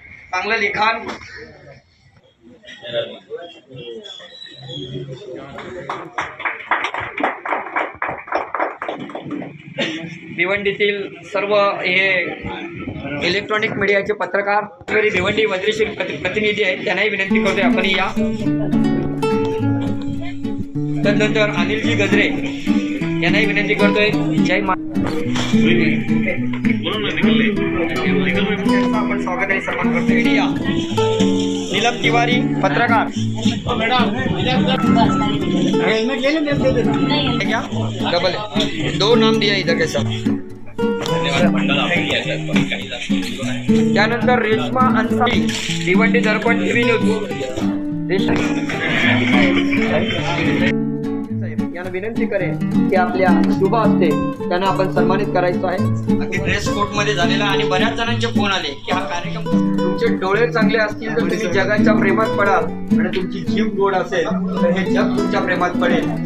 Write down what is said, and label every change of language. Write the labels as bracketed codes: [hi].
[mr] चांगलं लिखाण भिवंडीतील सर्व हे इलेक्ट्रॉनिक मीडियाचे पत्रकार भिवंडी वज्रशील प्रतिनिधी आहेत, त्यांनाही विनंती करतोय आपण या। त्यानंतर अनिलजी गजरे यांनाही विनंती करतोय, जय मा आपण स्वागत आणि सन्मान करतोय। [hi] या नीलम तिवारी पत्रकार, क्या डबल है, 2 नाम दिया इधर के साथ। [mr] त्यानंतर रेश्मा अंसारी, भिवंडी दर्पण टीव्ही न्यूज यांना विनंती करेन की आपल्या शुभ हस्ते त्यांना आपण सन्मानित करायचं आहे। अगदी ड्रेस कोड मध्ये झालेला आणि बऱ्याच जणांचे फोन आले की हा कार्यक्रम, तुमचे डोळे चांगले असतील तर तुम्ही जगाच्या प्रेमात पडाल आणि तुमची जीभ गोड असेल तर हे जग तुमच्या प्रेमात पडेल।